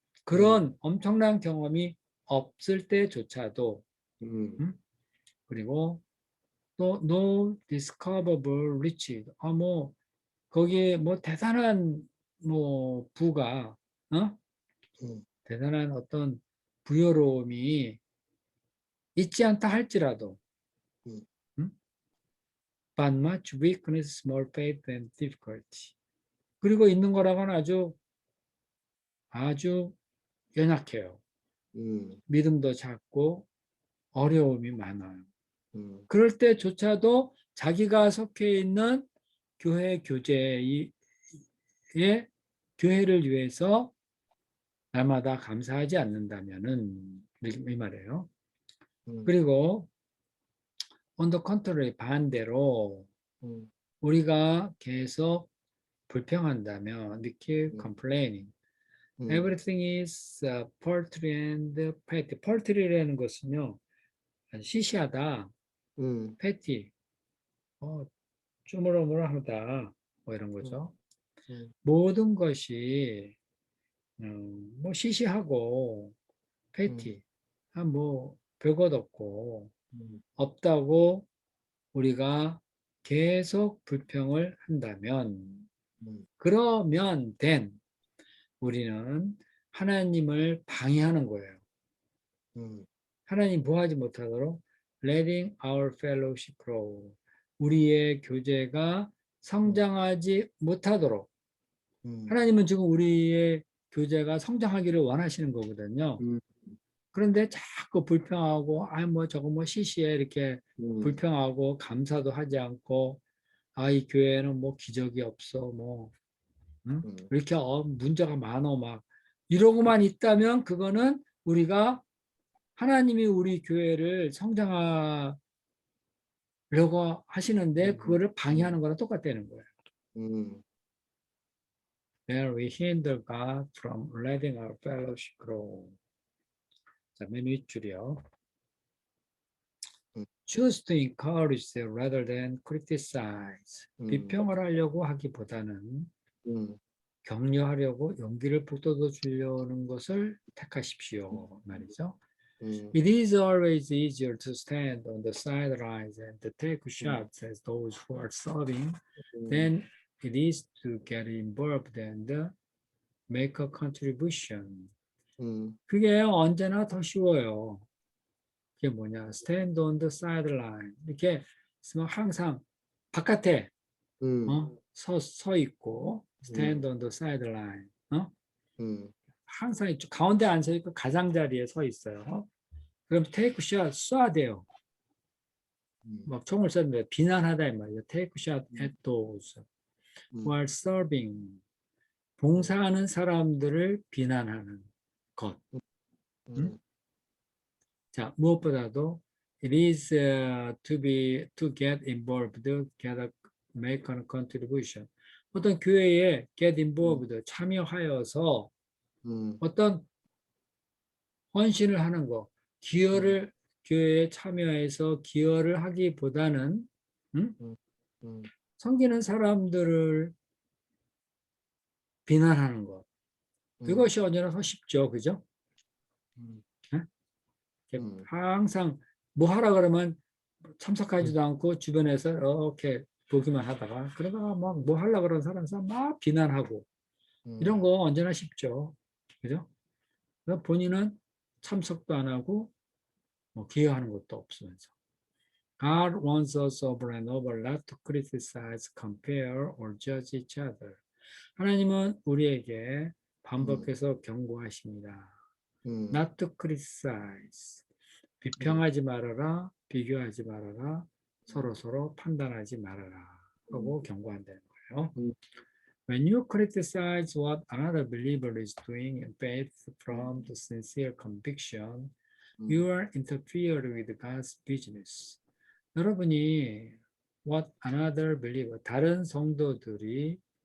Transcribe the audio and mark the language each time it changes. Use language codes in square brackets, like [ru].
[ko] 그런 엄청난 경험이 없을 때조차도 그리고 또 [en] no discoverable riches, [ko] 뭐 거기에 뭐 대단한 뭐 부가 대단한 어떤 부여로움이 있지 않다 할지라도 음. 응? [en] But much weakness, small faith, and difficulty. [ko] 그리고 있는 거라고는 아주 연약해요. 음. 믿음도 작고 어려움이 많아요. 음. 그럴 때조차도 자기가 속해 있는 교회 교제의 교회를 위해서 날마다 감사하지 않는다면은 이 말이에요. 음. [en] 그리고 on the contrary [ko] 반대로 음. 우리가 계속 불평한다면 [en] we keep 음. complaining. 음. Everything is paltry and petty. [ko] paltry라는 것은요, 시시하다, 음. petty, 쪼물어물하다, 뭐 이런 음. 거죠. 음. 모든 것이 뭐 시시하고 음. petty, 뭐 별것 없고 음. 없다고 우리가 계속 불평을 한다면, 음. 그러면 우리는 하나님을 방해하는 거예요. 음. 하나님 보하지 못하도록 [en] letting our fellowship grow. [ko] 우리의 교제가 성장하지 못하도록. 음. 하나님은 지금 우리의 교제가 성장하기를 원하시는 거거든요. 음. 그런데 자꾸 불평하고, 뭐 저거 뭐 시시해 이렇게 음. 불평하고 감사도 하지 않고, 이 교회는 뭐 기적이 없어, 뭐 응? 음. 이렇게 문제가 많어 막 이러고만 있다면 그거는 우리가 하나님이 우리 교회를 성장하려고 하시는데 음. 그거를 음. 방해하는 거랑 똑같다는 거예요. 음. [en] There we hinder God from letting our fellowship grow. [ko] 자, 맨 윗줄이요. 음. [en] Choose to encourage them rather than criticize. 음. [ko] 비평을 하려고 하기보다는 음. 격려하려고 용기를 북돋워 주려는 것을 택하십시오. 말이죠. 음. [en] It is always easier to stand on the sidelines and to take 음. shots as those who are serving 음. than it is to get involved and make a contribution. 음. [ko] 그게 언제나 더 쉬워요. 그게 뭐냐? [en] Stand on the sideline. [ko] 이렇게 있으면 항상 바깥에 음. 서 있고 음. [en] stand on the sideline. 음. [ko] 항상 이쪽 가운데 안 서 있고 가장자리에 서 있어요. 그럼 [en] take shot [ko] 쏴야 돼요. 음. 막 총을 쐈는데 비난하다 이 말이죠. [en] Take shot 음. at those 음. who are serving. [ko] 봉사하는 사람들을 비난하는 것. 응? 음. 자, 무엇보다도 [en] it is to get involved, make a contribution. [ko] 어떤 교회에 [en] get 음. involved, [ko] 참여하여서 음. 어떤 헌신을 하는 거, 음. 교회에 참여해서 기여를 하기보다는 응? 음. 음. 섬기는 사람들을 비난하는 것. 음. 그것이 언제나 더 쉽죠. 그죠? 음. 응? 음. 항상 뭐 하라 그러면 음. 참석하지도 않고 주변에서 이렇게 보기만 하다가 그러다가 막 뭐 하려고 그러는 사람에서 막 비난하고 이런 음. 거 언제나 쉽죠. 그죠? 그래서 본인은 참석도 안 하고 뭐 기여하는 것도 없으면서. [en] God wants us over and over not to criticize, compare, or judge each other. [ko] 하나님은 우리에게 음. 반복해서 경고하십니다. 음. [en] Not to criticize. 음. [ko] 비평하지 말아라, 비교하지 말아라, 음. 서로 판단하지 말아라 하고 경고한다는 거예요. 음. [en] When you criticize what another believer is doing in faith 음. from the sincere conviction, 음. you are interfering with God's business. [ko] 여러분이 [en] what another believer, [ko] 다른 성도들이